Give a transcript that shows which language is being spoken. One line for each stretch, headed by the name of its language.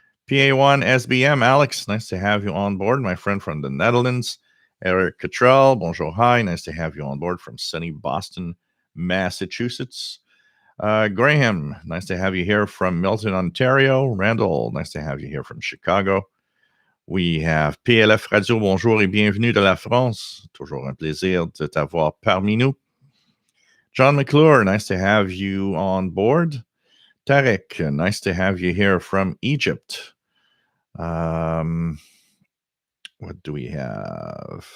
English: PA1 SBM. Alex. Nice to have you on board. My friend from the Netherlands. Eric Cottrell. Bonjour. Hi. Nice to have you on board from sunny Boston, Massachusetts. Graham. Nice to have you here from Milton, Ontario. Randall. Nice to have you here from Chicago. We have PLF Radio,
French: bonjour et bienvenue de la France. Toujours un plaisir de t'avoir parmi nous.
English: John McClure, nice to have you on board. Tarek, nice to have you here from Egypt. What do we have?